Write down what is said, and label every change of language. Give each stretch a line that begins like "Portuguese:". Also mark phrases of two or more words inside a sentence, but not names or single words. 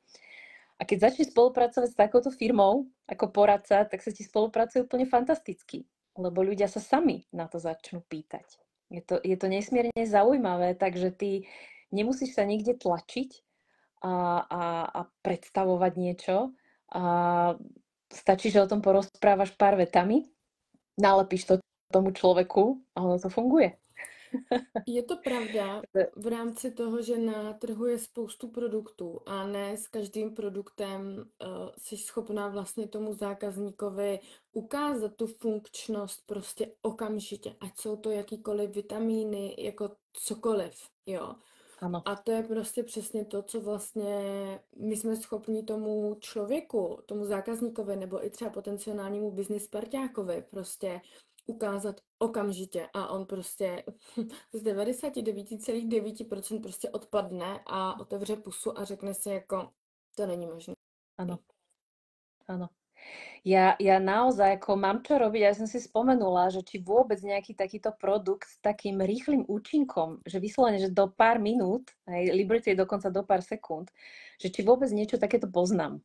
Slovak: A keď začneš spolupracovať s takouto firmou ako poradca, tak sa ti spolupracuje úplne fantasticky, lebo ľudia sa sami na to začnú pýtať. Je to nesmierne zaujímavé, takže ty nemusíš sa niekde tlačiť a predstavovať niečo. stačí, že o tom porozprávaš pár vetami, nalepíš to tomu človeku a ono to funguje.
Czech: Je to pravda v rámci toho, že na trhu je spoustu produktů a ne s každým produktem jsi schopná vlastně tomu zákazníkovi ukázat tu funkčnost prostě okamžitě, ať jsou to jakýkoliv vitamíny, jako cokoliv, jo.
Slovak: Áno.
Czech: A to je prostě přesně to, co vlastně my jsme schopni tomu člověku, tomu zákazníkovi nebo i třeba potenciálnímu business parťákovi prostě ukázat okamžitě a on prostě z 99,9% prostě odpadne a otevře pusu a řekne si jako, to není možné.
Slovak: Áno, áno. Ja naozaj ako mám čo robiť, ja som si spomenula, že či vôbec nejaký takýto produkt s takým rýchlym účinkom, že vyslovene, že do pár minút, hej, Liberty je dokonca do pár sekúnd, že či vôbec niečo takéto poznám.